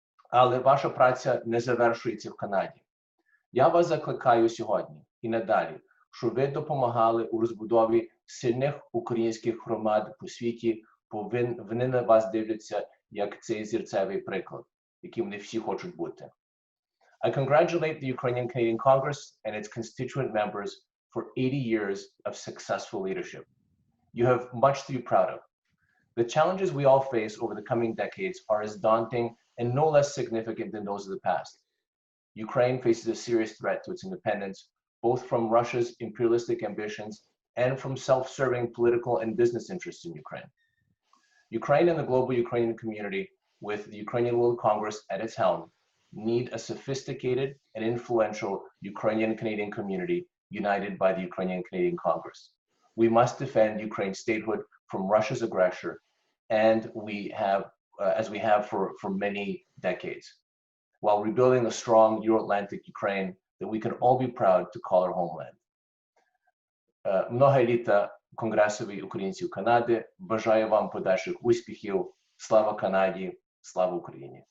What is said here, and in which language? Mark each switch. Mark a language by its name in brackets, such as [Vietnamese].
[Ukrainian] Але ваша праця не завершується в Канаді. Я вас закликаю сьогодні і надалі, щоб ви допомагали у розбудові сильних українських громад по світі, бо вони на вас дивляться як цей зірцевий приклад, яким вони всі хочуть бути. [English] I congratulate the Ukrainian Canadian Congress and its constituent members for 80 years of successful leadership. You have much to be proud of. The challenges we all face over the coming decades are as daunting and no less significant than those of the past. Ukraine faces a serious threat to its independence, both from Russia's imperialistic ambitions and from self-serving political and business interests in Ukraine. Ukraine and the global Ukrainian community, with the Ukrainian World Congress at its helm, need a sophisticated and influential Ukrainian-Canadian community united by the Ukrainian-Canadian Congress. We must defend Ukraine's statehood from Russia's aggression, and we have as we have for many decades, while rebuilding a strong Euro-Atlantic Ukraine that we can all be proud to call our homeland. [Ukrainian] Много літа Конгресові українців Канади. Бажаю вам подальших успіхів. Слава Канаді, слава Україні.